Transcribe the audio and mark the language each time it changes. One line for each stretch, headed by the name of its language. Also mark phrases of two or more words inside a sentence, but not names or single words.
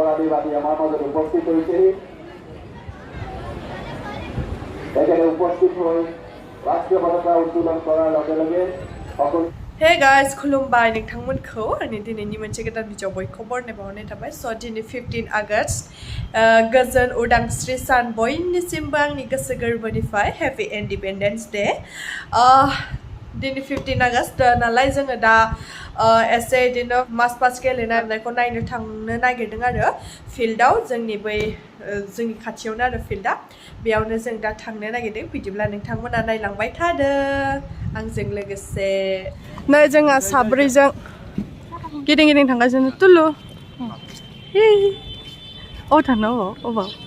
Assamese: বাদী আমাৰ মাজত উপস্থিত হৈছেহি এখানে উপস্থিত হৈ ৰাষ্ট্ৰীয় পতাকা উত্তোলন কৰাৰ লগে লগে সকলো
English: Hey guys,
Bodo: खुलुमबाय नोंथांमोनखौ आंनि दिनैनि मोनसे गोदान भिडिअ बयखौबो बरनाय बावहरनाय थाबाय स' दिनै 15 आगस्ट गोजोन उदांस्रि सान बयनिसिमबो आंनि गोसो गोरबोनिफ्राय
English: happy independence day
Bodo: दिनै 15 आगस्ट नालाय जोङो दा एसे बिदिनो
English: march past
Bodo: गेलेनायखौ नायनो थांनो नागिरदों आरो फिल्डआव जोंनि बै जोंनि खाथियावनो आरो फिल्डआ बेयावनो जों दा थांनो नागिरदों बिदिब्ला नोंथांमोना नायलांबाय थादो आंजों लोगोसे नै जोंहा साब्रैजों गिदिं गिदिं थांगासिनो तुलु थांनांगौ अबाव